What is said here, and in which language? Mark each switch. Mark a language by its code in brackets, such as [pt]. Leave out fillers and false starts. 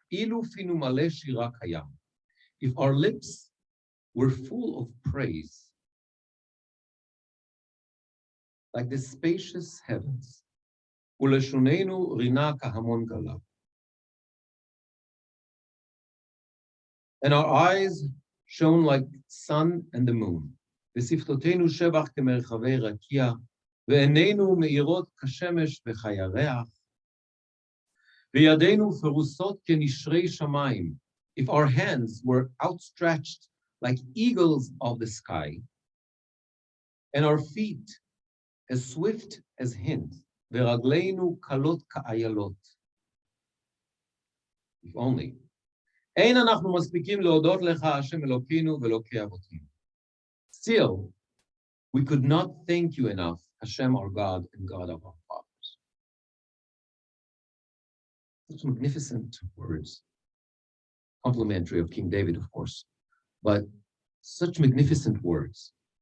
[he] Ilu finu maleh shira kayam. [en] If our lips were full of praise, like the spacious heavens, [he] uleshonenu rina kahamon galav, [en] and our eyes shone like sun and the moon. [he] ושפתותינו שבח כמרחבי רקיע, ועינינו מאירות כשמש וכירח, וידינו פרוסות כנשרי שמיים. [en] If our hands were outstretched like eagles of the sky, and our feet as swift as hinds, [he] ורגלינו קלות כאיילות. [en] If only. [he] אין אנחנו מספיקים להודות לך, השם אלוקינו ואלוקי אבותינו. [en] Still, we could not thank you enough, Hashem, our God and God of our fathers. Such magnificent words, complimentary of King David, of course, but such magnificent words.